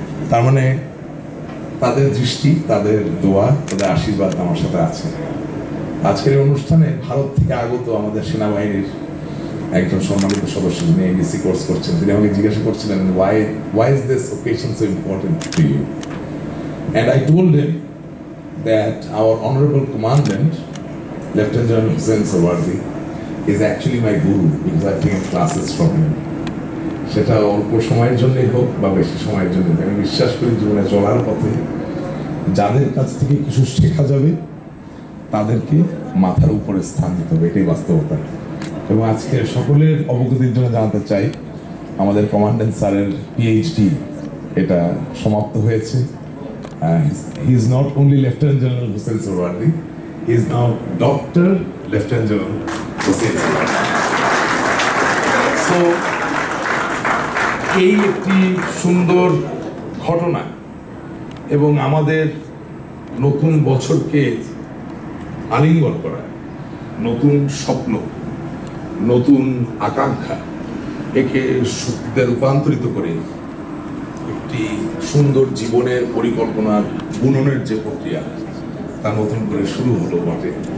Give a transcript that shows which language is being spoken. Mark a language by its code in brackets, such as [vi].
[bn] তার মানে তাদের দৃষ্টি, তাদের দোয়া, তাদের আশীর্বাদ আমার সাথে আছে। আজকের এই অনুষ্ঠানে ভারত থেকে আগত আমাদের সেনাবাহিনীর একজন সম্মানিত সদস্য, যিনি এবিসি কোর্স করছেন, তিনি আমাকে জিজ্ঞাসা করছিলেন [en] why is this occasion so important to you? And I told him that our honorable commandant, Lieutenant General Hussain Sawardi, is actually my guru because I've taken classes from him. [bn] সেটা অল্প সময়ের জন্যই হোক বা বেশি সময়ের জন্য, আমি বিশ্বাস করি জীবনে চলার পথে যাদের কাছ থেকে কিছু শেখা যাবে তাদেরকে মাথার উপরে স্থান দিতে হবে, এটাই বাস্তবতা। এবং আজকে সকলের অবগতির জন্য জানাতে চাই, আমাদের কমান্ডেন্ট স্যারের পিএইচডি এটা সমাপ্ত হয়েছে। [en] He is not only Lieutenant General Hussain Sawardi, he is now Dr. Lieutenant General Hussain Sawardi. [bn] So এই একটি সুন্দর ঘটনা এবং আমাদের নতুন বছরকে আলিঙ্গন করা, নতুন স্বপ্ন, নতুন আকাঙ্ক্ষা, একে সত্যিতে রূপান্তরিত করে একটি সুন্দর জীবনের পরিকল্পনার বুননের যে প্রক্রিয়া, তা নতুন করে শুরু হলো বটে।